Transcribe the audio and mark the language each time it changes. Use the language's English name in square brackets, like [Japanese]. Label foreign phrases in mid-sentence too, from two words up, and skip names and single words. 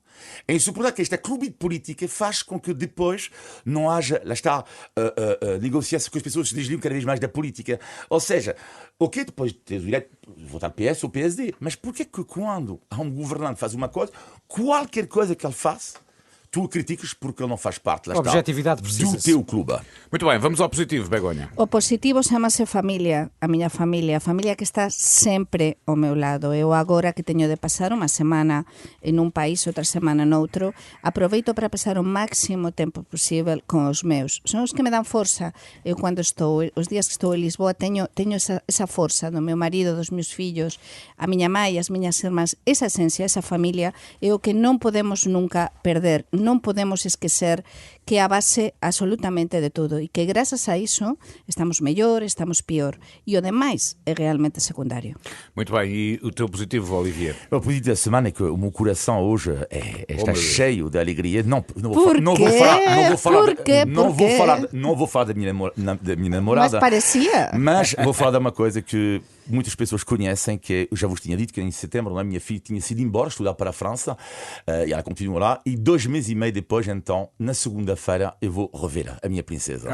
[Portuguese] É insuportável que esta clube política faz com que depois não haja, lá está, negociação, que as pessoas se desligam cada vez mais da política. Ou seja, ok, depois tens o direito de votar PS ou PSD, mas porquê que quando há um governante que faz uma coisa, qualquer coisa que ele faça, tu o criticas porque ele não faz parte, lá está, Objetividade do precisa-se. teu clube. Muito bem, vamos ao positivo, Begonha. [Galician] O positivo chama-se familia, a miña familia, a familia que está sempre ao meu lado. Eu agora que teño de pasar unha semana en un país, outra semana noutro, aproveito para pasar o máximo tempo posible con os meus. Son os que me dan forza. Eu cando estou, os días que estou en Lisboa, teño esa forza do meu marido, dos meus fillos, a miña mãe, as miñas irmás, esa esencia, esa familia, é o que non podemos nunca perder. Non podemos esquecer que é a base absolutamente de todo e que grazas a iso estamos mellor, estamos pior e o demais é realmente secundario. [Portuguese] Muito bem, e o teu positivo, Olivier? O positivo da semana é que o meu coração hoje está cheio de alegria. Não vou falar da minha namorada. Mas parecia. Mas vou falar de uma coisa que muitas pessoas conhecem, que eu já vos tinha dito que em setembro a minha filha tinha sido embora estudar para a França e ela continua lá, e 2 meses e meio depois, então, na segunda-feira, eu vou rever a minha princesa.